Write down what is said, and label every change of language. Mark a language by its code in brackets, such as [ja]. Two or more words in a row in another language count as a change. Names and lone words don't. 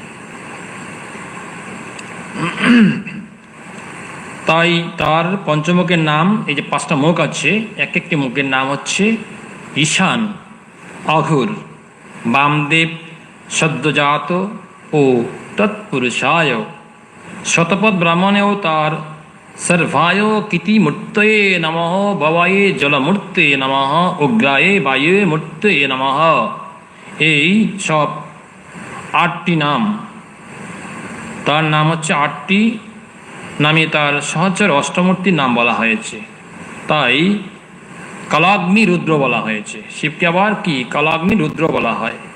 [bn] তাই তার পঞ্চমুখের নাম, এই যে পাঁচটা মুখ আছে, এক একটি মুখের নাম হচ্ছে ঈশান, অঘুর, বামদেব, সদ্যজাত ও তৎপুরুষায়। শতপথ ব্রাহ্মণেও তার [sa] सर्वाय किति मूर्तये नमः, भवाय जलमूर्ते नमः, उग्राय वायु मूर्तये नमः। [bn] এই সব 8টি নাম, তার নাম হচ্ছে 8টি নামে তার সহচর অষ্টমূর্তির নাম বলা হয়েছে, তাই কালাগ্নি রুদ্র বলা হয়েছে। শিবকে আবার কি কালাগ্নি রুদ্র বলা হয়।